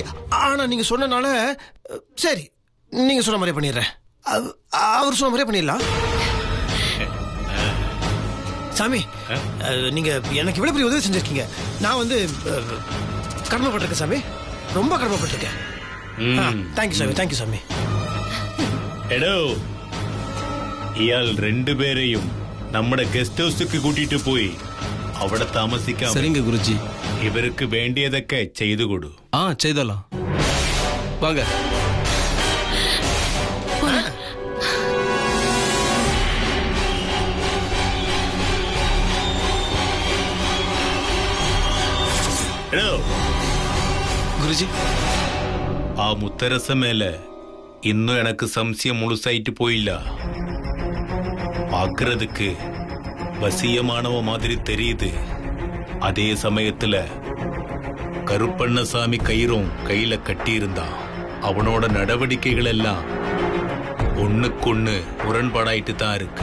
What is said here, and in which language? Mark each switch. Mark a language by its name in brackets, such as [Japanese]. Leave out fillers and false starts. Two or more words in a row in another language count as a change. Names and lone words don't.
[Tamil] ஆனா நீங்க சொன்னனால சரி, நீங்க சொன்ன மாதிரியே பண்ணிடுறேன். அவர் சொன்ன மாதிரியே பண்ணிடலாம். சாமி, நீங்க எனக்கு இவ்வளவு பெரிய உதவி செஞ்சிருக்கீங்க. நான் வந்து கடமைப்பட்டிருக்கேன் சாமி, ரொம்ப கடமைப்பட்டிருக்கேன். தேங்க்யூ சாமி, தேங்க்யூ சாமி. [Malayalam] എടോ, ഇയാൾ രണ്ടുപേരെയും നമ്മുടെ ഗസ്റ്റ് ഹൗസിലേക്ക് കൂട്ടിട്ട് പോയി അവിടെ താമസിക്കാം. [Tamil] சரிங்க குருஜி. [Malayalam] ഇവർക്ക് വേണ്ടിയതൊക്കെ ചെയ്തു കൊടു. [Tamil] செய்தலாம். வாங்க. குருஜி, [Malayalam] ആ മുത്തരസ മേലെ ഇന്നും എനക്ക് സംശയം മുഴുസായിട്ട് പോയില്ല. [Tamil] பாக்குறதுக்கு வசியமானவ மாதிரி தெரியுது. அதே சமயத்துல கருப்பண்ணசாமி கயிறும் கையில கட்டி இருந்தான். அவனோட நடவடிக்கைகள் எல்லாம் ஒண்ணுக்கொண்ணு முரண்பாடாயிட்டு தான் இருக்கு.